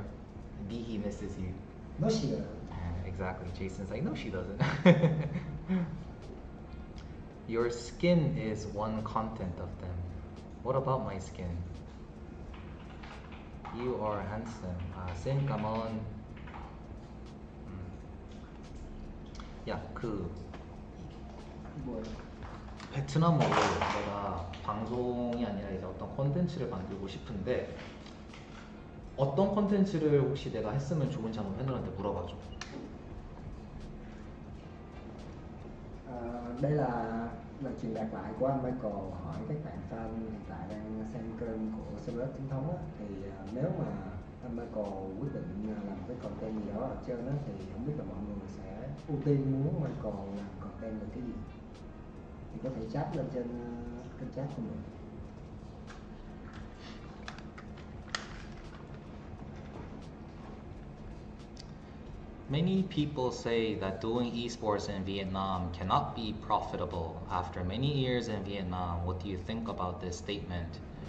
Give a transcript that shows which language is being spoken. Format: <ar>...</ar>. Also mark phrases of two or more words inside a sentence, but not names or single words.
<en>B, he misses you. No, she doesn't. Exactly. Jason's like, no, she doesn't. Your skin is one content of them. What about my skin? You are handsome. Sin, come on.</en> <ko>야, 뭐요? 베트남어로 내가 방송이 아니라 이제 어떤 콘텐츠를 만들고 싶은데 어떤 콘텐츠를 혹시 내가 했으면 좋은지 한번 팬들한테 물어봐줘.</ko> <vi>Đây là truyền đạt lại của anh Michael hỏi các bạn fan hiện tại đang xem kênh của Cerberus chính thống á, thì nếu mà anh Michael quyết định làm cái content gì đó ở trên á, thì không biết là mọi người sẽ ưu tiên muốn Michael làm content về cái gì, thì có thể chat lên trên kênh chat của mình.</vi> <en>Many people say that doing esports in Vietnam cannot be profitable. After many years in Vietnam, what do you think about this statement?</en>